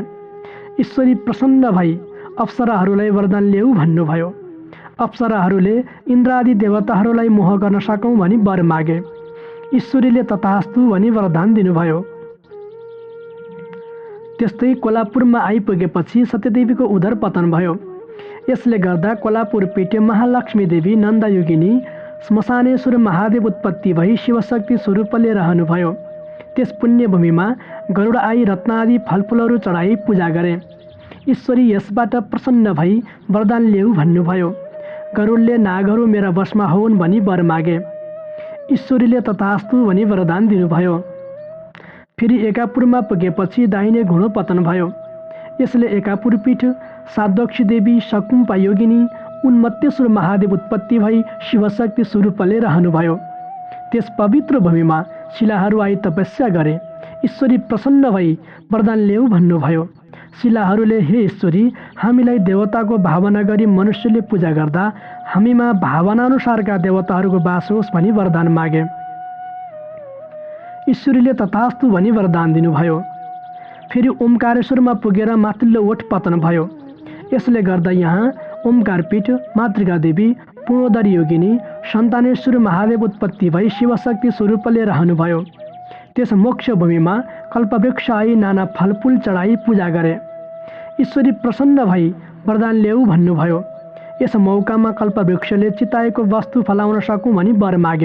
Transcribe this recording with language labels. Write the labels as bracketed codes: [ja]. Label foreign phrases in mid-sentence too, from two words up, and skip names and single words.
[ne] ईश्वरी प्रसन्न भई अप्सराहरूलाई वरदान ल्याऊ भन्नुभयो। अप्सराहरूले इन्द्रादि देवताहरूलाई मोह गर्न सकौँ भनी वर मागे। ईश्वरीले तथास्तु भनी वरदान दिनुभयो। त्यस्तै कोल्हापुरमा आइपुगेपछि सत्यदेवीको उदर पतन भयो। यसले गर्दा कोल्हापुर पीठ महालक्ष्मी देवी नन्दयोगिनी श्मशानेश्वर महादेव उत्पत्ति भई शिवशक्ति स्वरूपले रहनुभयो। त्यस पुण्यभूमिमा गरुड आई रत्नादि फलफुलहरू चढाई पूजा गरे। ईश्वरी यसबाट प्रसन्न भई वरदान ल्याऊ भन्नुभयो। गरुडले नागहरू मेरा वशमा होउन् भनी वर मागे। ईश्वरीले तथास्तु भनी वरदान दिनुभयो। फेरि एकापुरमा पुगेपछि दाहिने घुँडो पतन भयो। यसले एकापुर पीठ साध्यक्षी देवी सकुम्पा योगिनी उन्मत्तेश्वर महादेव उत्पत्ति भई शिवशक्ति स्वरूपले रहनुभयो। त्यस पवित्र भूमिमा शिलाहरू आई तपस्या गरे। ईश्वरी प्रसन्न भई वरदान ल्याऊ भन्नुभयो। शिलाहरूले हे ईश्वरी, हामीलाई देवताको भावना गरी मनुष्यले पूजा गर्दा हामीमा भावनाअनुसारका देवताहरूको वास होस् भनी वरदान मागे। ईश्वरीले तथास्तु भनी वरदान दिनुभयो। फेरि ओमकारेश्वरमा पुगेर माथिल्लो ओठ पतन भयो। यसले गर्दा यहाँ ओमकारपीठ मातृका देवी पूर्णोदरी योगिनी सन्तानेश्वर महादेव उत्पत्ति भई शिवशक्ति स्वरूपले रहनुभयो। त्यस मोक्ष भूमिमा कल्पवृक्ष आई नाना फलफुल चढाई पूजा गरे। ईश्वरी प्रसन्न भई वरदान ल्याऊ भन्नुभयो। यस मौकामा कल्पवृक्षले चिताएको वस्तु फलाउन सकूँ भनी वर मागे।